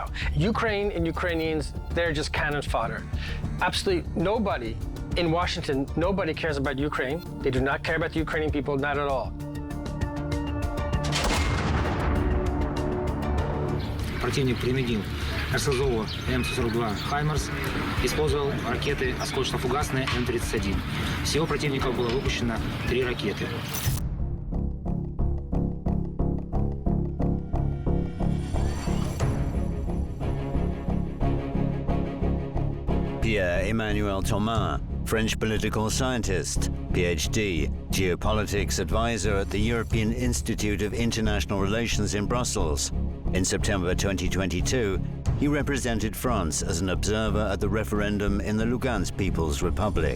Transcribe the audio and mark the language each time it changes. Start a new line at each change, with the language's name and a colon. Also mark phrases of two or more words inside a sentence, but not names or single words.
English: Ukraine and Ukrainians, they're just cannon fodder. Absolutely nobody in Washington, nobody cares about Ukraine. They do not care about the Ukrainian people, not at all.
Russian: Противник применил РСЗО М-142 «Хаймерс», использовал ракеты осколочно-фугасные М-31. Всего противников было выпущено 3 ракеты.
English: Pierre-Emmanuel Thomas, French political scientist, PhD, geopolitics advisor at the European Institute of International Relations in Brussels. In September 2022, he represented France as an observer at the referendum in the Lugansk People's Republic.